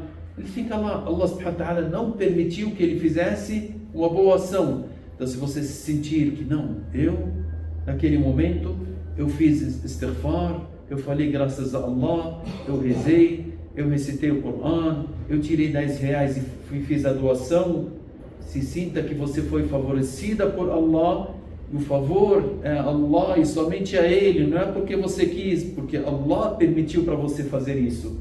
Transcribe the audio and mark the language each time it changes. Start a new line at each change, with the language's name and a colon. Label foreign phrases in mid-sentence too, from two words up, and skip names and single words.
Portuguese: Ele fica lá.
Arabic: الله سبحانه وتعالى
Portuguese: não permitiu que ele fizesse uma boa ação. Então se você sentir que não, naquele momento eu fiz istighfar, eu falei graças a Allah, eu rezei, eu recitei o Corão, eu tirei 10 reais e fiz a doação, se sinta que você foi favorecida por Allah e o favor é a Allah e somente a Ele, não é porque você quis, porque Allah permitiu para você fazer isso.